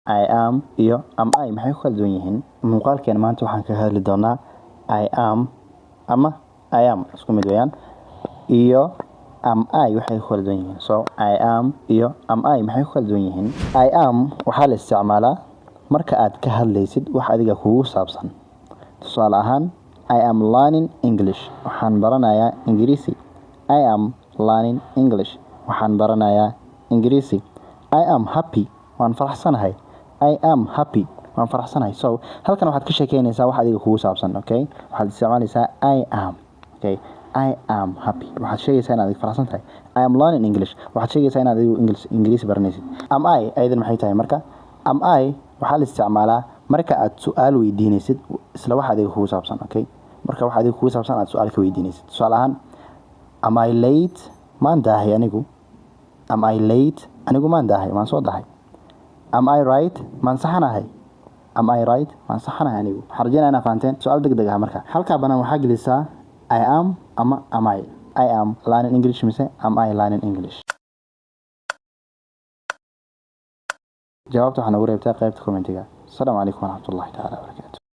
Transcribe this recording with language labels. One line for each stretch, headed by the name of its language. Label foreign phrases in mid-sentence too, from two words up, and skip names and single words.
English: I am
Somali: iyo
English: am I
Somali: maxay ku kala duwan yihiin muuqaalkeen maanta waxaan ka hadli doonaa
English: I am
Somali: ama
English: I am
Somali: isku mid weeyaan iyo
English: am I
Somali: waxay ku kala duwan yihiin
English: so I am
Somali: iyo
English: am I
Somali: maxay ku kala duwan yihiin
English: I am
Somali: waxaa la isticmaalaa marka aad ka hadlaysid wax adiga kugu saabsan tusaale ahaan
English: I am learning English
Somali: waxaan baranayaa Ingiriisi
English: I am learning English
Somali: waxaan baranayaa Ingiriisi
English: I am happy
Somali: waan faraxsanahay
English: I am happy
Somali: waan faraxsanahay so halkan waxaad ka sheekeynaysaa wax adiga kugu saabsan okay waxaad isticmaalaysaa
English: I am okay I am happy
Somali: waxaad sheegaysaa inaad faraxsan tahay
English: I am learning English
Somali: waxaad sheegaysaa inaad Ingiriisi baranaysid
English: am I
Somali: aydan maxay tahay marka
English: am I
Somali: waxaa la isticmaalaa marka aad su'aal weydiinaysid isla wax adiga kugu saabsan okay marka wax adiga kugu saabsan aad su'aal ka weydiinaysid tusaale ahaan
English: am I late
Somali: maan daahay anigu
English: am I late
Somali: anigu maan daahay maan soo dahay
English: am I right
Somali: maan saxanahay
English: am I right
Somali: maan saxanahay anigu waxaan rajeynayaa inaad fahanteen su'aal degdeg ah marka halkaa banaan waxaa gelisaa
English: I am
Somali: ama
English: am I am learning English
Somali: mise
English: am I learning English
Somali: jawaabta waxaan ugu reebtaa qaybta commentiga.
Arabic: السلام عليكم ورحمة الله تعالى وبركاته.